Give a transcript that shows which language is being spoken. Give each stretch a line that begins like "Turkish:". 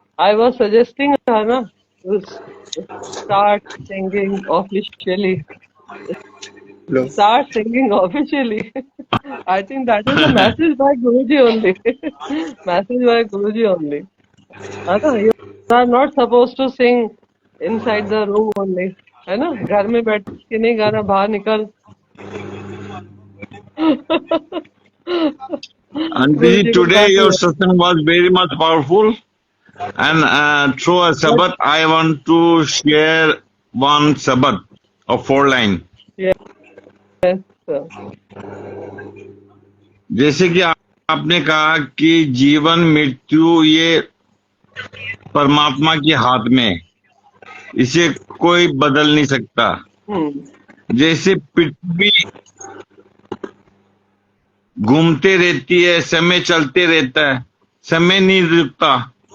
English: I was suggesting her na to start singing officially. Hello. Start singing officially. I think that is a message by Guruji only. Message by Guruji only. You are not supposed to sing inside the room only.
Hindi: है ना, घर में बैठ के नहीं गाना, बाहर निकल।
English: Aunty
Hindi: गुरु ji, जी को
English: today your satsang was very much powerful and through a Sabbath I want to share one Sabbath of 4 lines. Yes, sir.
Hindi: जैसे कि आपने कहा कि जीवन मृत्यु ये परमात्मा के हाथ में, इसे कोई बदल नहीं सकता। जैसे पृथ्वी घूमते रहती है, समय चलते रहता है, समय नहीं रुकता।